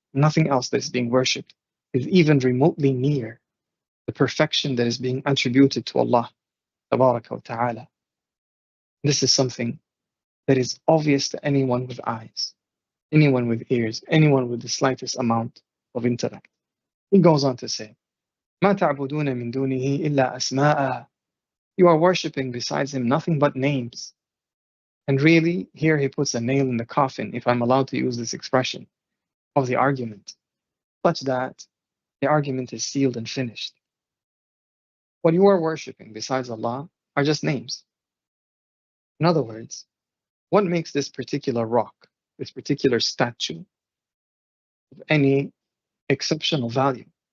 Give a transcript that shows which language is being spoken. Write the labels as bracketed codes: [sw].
[en] Nothing else that is being worshipped is even remotely near the perfection that is being attributed to Allah Tabaraka wa Ta'ala. This is something that is obvious to anyone with eyes, anyone with ears, anyone with the slightest amount of intellect. He goes on to say, [ar] مَا تَعْبُدُونَ مِن دُونِهِ إِلَّا أَسْمَاءً. [en] You are worshipping besides Him nothing but names. And really, here he puts a nail in the coffin, if I'm allowed to use this expression, of the argument, such that the argument is sealed and finished. What you are worshipping besides Allah are just names. In other words, what makes this particular rock, this particular statue, of any exceptional value?